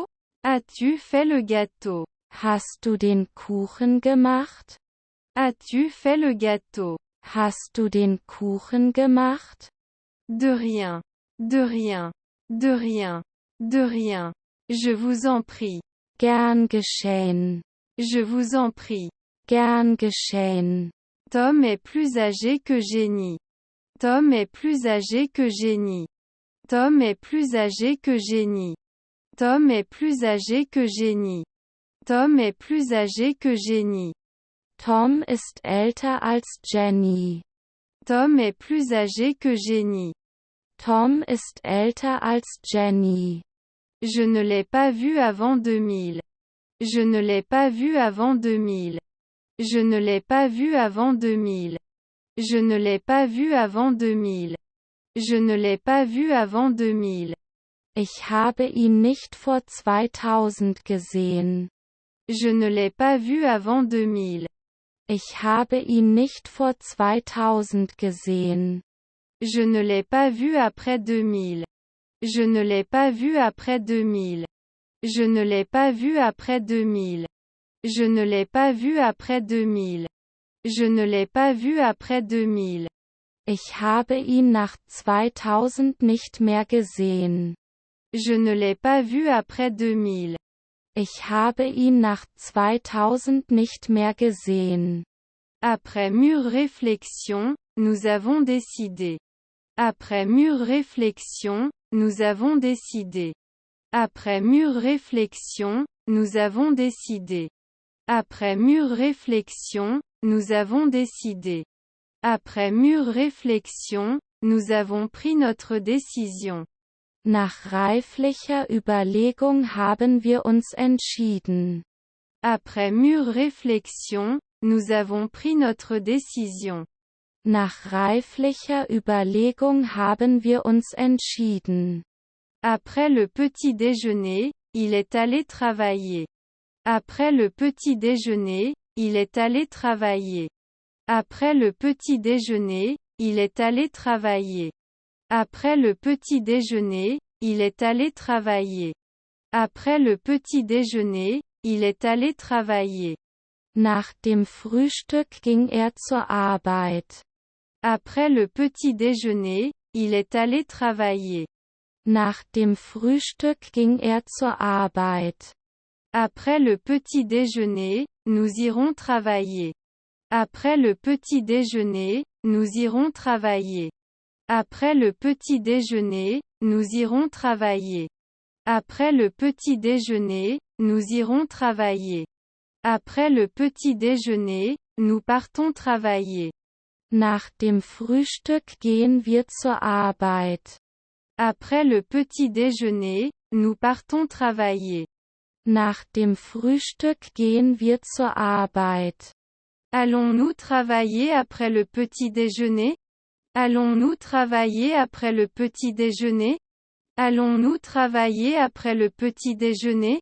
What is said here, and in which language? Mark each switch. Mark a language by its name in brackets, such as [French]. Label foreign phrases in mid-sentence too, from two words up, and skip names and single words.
[French] As-tu fait le gâteau? [German] Hast du den Kuchen gemacht? [French] As-tu fait le gâteau? [German] Hast du den Kuchen gemacht? [French] De rien. De rien. De rien. De rien. Je vous en prie. [German] Gern geschehen. [French] Je vous en prie. [German] Gern geschehen. [French] Tom est plus âgé que Jenny. Tom est plus âgé que Jenny. Tom est plus âgé que Jenny. Tom est plus âgé que Jenny. Tom est plus âgé que Jenny. [German] Tom ist älter als Jenny. [French] Tom est plus âgé que Jenny. [German] Tom ist älter als Jenny. [French] Je ne l'ai pas vu avant 2000. Je ne l'ai pas vu avant 2000. Je ne l'ai pas vu avant 2000. Je ne l'ai pas vu avant 2000. Je ne l'ai pas vu avant 2000. [German] Ich habe ihn nicht vor 2000 gesehen. [French] Je ne l'ai pas vu avant 2000. [German] Ich habe ihn nicht vor 2000 gesehen. [French] Je ne l'ai pas vu après 2000. Je ne l'ai pas vu après 2000. Je ne l'ai pas vu après 2000. Je ne l'ai pas vu après 2000. Je ne l'ai pas vu après 2000. [German] Ich habe ihn nach 2000 nicht mehr gesehen. [French] Je ne l'ai pas vu après 2000. [German] Ich habe ihn nach 2000 nicht mehr gesehen. [French] Après mûre réflexion, nous avons décidé. Après mûre réflexion, nous avons décidé. Après mûre réflexion, nous avons décidé. Après mûre réflexion, nous avons décidé. Après mûre réflexion, nous avons pris notre décision. [German] Nach reiflicher Überlegung haben wir uns entschieden. [French] Après mûre réflexion, nous avons pris notre décision. [German] Nach reiflicher Überlegung haben wir uns entschieden. [French] Après le petit déjeuner, il est allé travailler. Après le petit déjeuner, il est allé travailler. Après le petit déjeuner, il est allé travailler. Après le petit déjeuner, il est allé travailler. Après le petit déjeuner, il est allé travailler. [German] Nach dem Frühstück ging zur Arbeit. [French] Après le petit déjeuner, il est allé travailler. [German] Nach dem Frühstück ging zur Arbeit. [French] Après le petit déjeuner, nous irons travailler. Après le petit déjeuner, nous irons travailler. Après le petit déjeuner, nous irons travailler. Après le petit déjeuner, nous irons travailler. Après le petit déjeuner, nous partons travailler. [German] Nach dem Frühstück gehen wir zur Arbeit. [French] Après le petit déjeuner, nous partons travailler. [German] Nach dem Frühstück gehen wir zur Arbeit. [French] Allons-nous travailler après le petit déjeuner? Allons-nous travailler après le petit déjeuner? Allons-nous travailler après le petit déjeuner?